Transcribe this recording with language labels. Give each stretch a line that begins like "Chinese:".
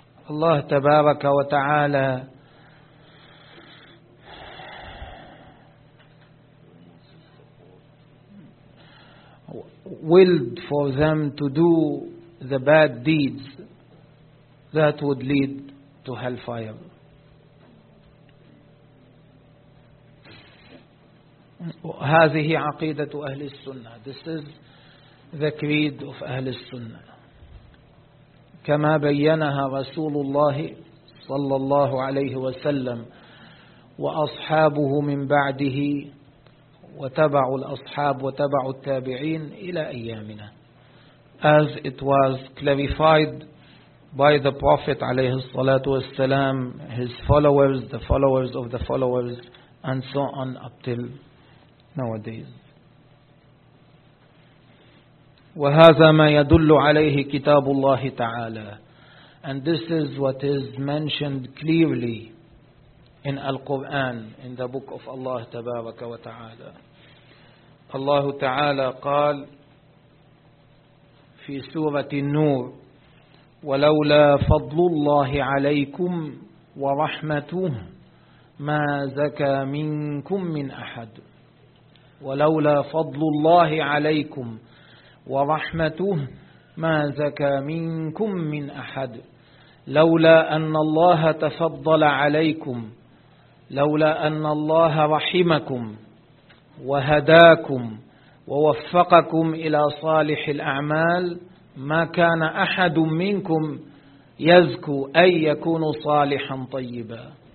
English: Allah
Arabic: تبارك وتعالى
English: willed for them to do the bad deeds that would lead to hellfire.
Arabic: هذه عقيدة أهل السنة.
English: This is the creed of
Arabic: أهل السنة. كما بينها رسول الله صلى الله عليه وسلم وأصحابه من بعده وتبع الأصحاب وتبع التابعين إلى أيامنا.
English: As it was clarified by the Prophet
Arabic: عليه الصلاة والسلام,
English: his followers, the followers of the followers, and so on up till nowadays.
Arabic: وهذا ما يدل عليه كتاب الله تعالى.
English: And this is what is mentioned clearly in Al-Quran, in the book of Allah
Arabic: تبارك وتعالى. الله تعالى قال في سورة النور ولولا فضل الله عليكم ورحمته ما زكى منكم من أحد ولولا فضل الله عليكم ورحمته ما زكى منكم من أحد لولا أن الله تفضل عليكم لولا أن الله رحمكم وهداكم ووفقكم إلى صالح الأعمال ما كان أحد منكم يزكو أن يكون صالحا طيبا.